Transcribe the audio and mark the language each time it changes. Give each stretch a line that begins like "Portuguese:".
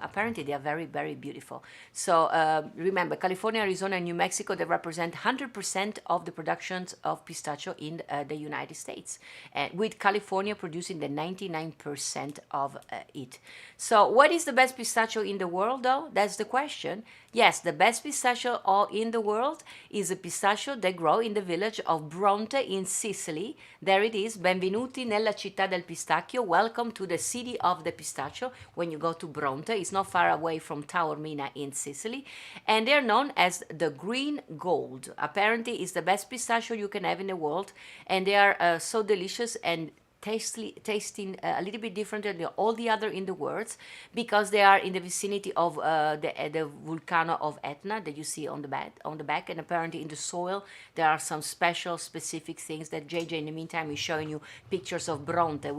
English: Apparently they are very, very beautiful. So remember, California, Arizona, and New Mexico, they represent 100% of the productions of pistachio in the United States, with California producing the 99% of it. So what is the best pistachio in the world though? That's the question. Yes, the best pistachio in the world is a pistachio that grows in the village of Bronte in Sicily. There it is.
Italian: Benvenuti nella città del pistacchio.
English: Welcome to the city of the pistachio. When you go to Bronte, it's not far away from Taormina in Sicily. And they're known as the green gold. Apparently, it's the best pistachio you can have in the world. And they are so delicious and tasting a little bit different than all the other in the world, because they are in the vicinity of the volcano of Etna that you see on the back, and apparently in the soil there are some specific things that JJ in the meantime is showing you pictures of Bronte.